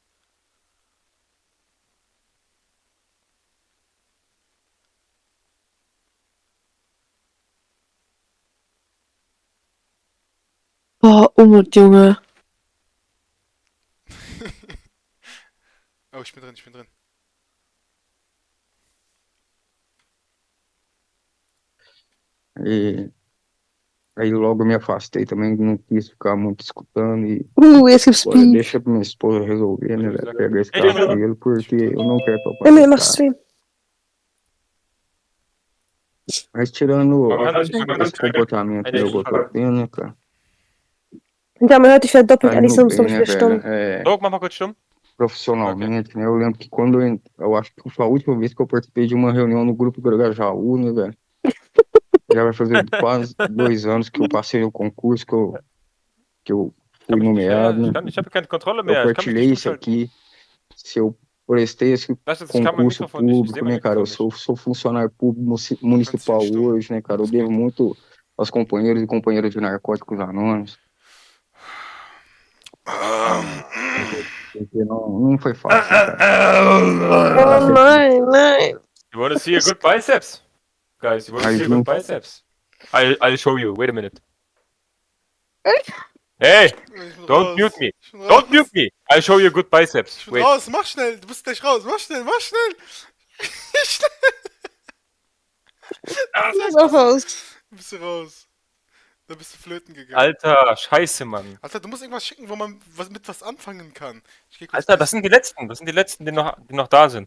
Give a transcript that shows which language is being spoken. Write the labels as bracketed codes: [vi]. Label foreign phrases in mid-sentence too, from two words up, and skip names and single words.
[de] Boah, Umut, Junge. Oh, ich bin drin, ich bin drin. [pt] Aí logo eu me afastei também, não quis ficar muito escutando e Esse agora speed. deixa pra minha esposa resolver, né, velho? Pegar esse cabelo, porque eu não quero [de] Emil, mach papacitar. Stream. [pt] Mas tirando esse comportamento meu que eu tô tendo, né, cara? [de] Ja, man hört, ich werde doppelt [pt] Tá [de] ehrlich, [pt] indo [de] sonst [pt] bem, [de] ich [pt] né, [de] wieder [pt] velho? [de] stumm. Mach mal kurz stumm. [pt] Profissionalmente, né? Eu lembro que quando eu acho que foi a última vez que eu participei de uma reunião no grupo Grajaú, né, velho? Já vai fazer quase 2 anos que eu passei no concurso, que eu fui nomeado, né? [de] Ich habe keine Kontrolle [pt] Eu [de] mehr. Ich kann mich nicht [pt] partilhei isso [de] umschalten. [pt] aqui. Se eu prestei esse [de] Weißt du, ich kann mein [pt] concurso [de] Mikrofon nicht. Ich sehe [pt] público, [de] mein [pt] né, cara? Eu [de] Mikrofon nicht. [pt] sou funcionário público municipal hoje, né, cara? Eu devo muito aos companheiros e companheiras de Narcóticos Anônimos. Porque não foi fácil, cara. [de] Oh nein, nein. [en] You wanna see a good biceps? Guys, you wanna see a good biceps? I'll show you. Wait a minute. Hey! Don't mute me! Don't mute me! I'll show you a good biceps. [de] Ich bin [en] Wait. [de] raus, mach schnell! Du bist gleich raus! Mach schnell, mach schnell! Schnell! Ist auch raus. Du bist raus. Da bist du flöten gegangen. Alter, scheiße, Mann. Alter, du musst irgendwas schicken, wo man mit was anfangen kann. Ich geh kurz Alter, das sind die letzten. Das sind die letzten, die noch da sind.